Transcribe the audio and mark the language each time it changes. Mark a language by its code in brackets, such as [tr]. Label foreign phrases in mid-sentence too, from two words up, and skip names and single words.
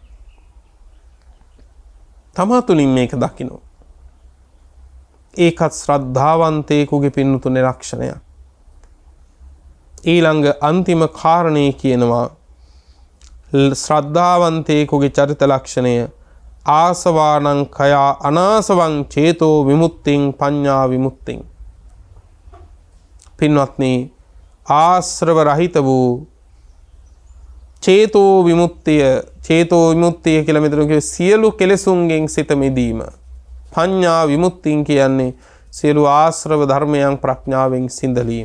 [si] තමා තුළින් මේක දකිනවා. ඒකත් ශ්‍රද්ධාවන්තයෙකුගේ පින්තුනේ ලක්ෂණයක්. ඊළඟ අන්තිම කාරණේ කියනවා ශ්‍රද්ධාවන්තයෙකුගේ චරිත ලක්ෂණය [pi] ආසවානං කයා අනාසවං චේතෝ විමුක්තිං පඤ්ඤා විමුක්තිං. [si] පින්වත්නි ආශ්‍රව රහිත වූ චේතෝ විමුක්තිය කියලා මෙතන කියේ සියලු කෙලෙසුන්ගෙන් සිත මිදීම. පඤ්ඤා විමුක්තිය කියන්නේ සියලු ආශ්‍රව ධර්මයන් ප්‍රඥාවෙන් සිඳලීම.